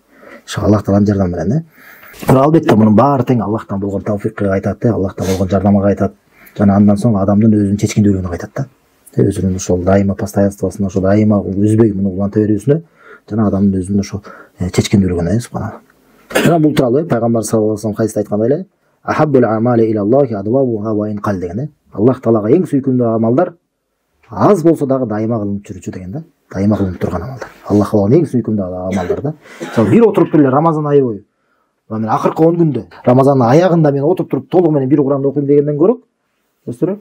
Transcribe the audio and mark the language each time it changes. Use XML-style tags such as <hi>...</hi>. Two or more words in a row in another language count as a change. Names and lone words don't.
<ky>Иншалла Аллах тааланын жардамы менен, Бирок албетте мунун баары тең Аллахтан болгон тавфикка айтат, Аллахтан болгон жардамга айтат. Жана андан соң адамдын өзүнүн чечкиндүүлүгүнө айтат да. Өзүнүн ошол дайыма постоянствосуна, ошо дайыма үзбөй муну уланта берүүсүнө, жана адамдын өзүнүн ошол чечкиндүүлүгүнө, субханалла. Жана бул тууралуу пайгамбар</ky> <ar>صلى الله عليه وسلم</ar> <ky>кайсыда айткандай эле,</ky> <ar>أحب الأعمال إلى الله أدومها وإن قل</ar> <ky>деген. Аллах таалага эң сүйкүмдүү амалдар аз болсо дагы дайыма кылынып жүрүүчү деген да. Дайыма кылынып турган амалдар. Аллахка болгон эң сүйкүмдүү амалдар да. Мисалы бир отуруп эле Рамазан айы бою, мен акыркы 10 күндө Рамазандын аягында мен отуруп туруп толугу менен бир Куранды окуйм дегенден көрө, көрсөтөрбү?</ky>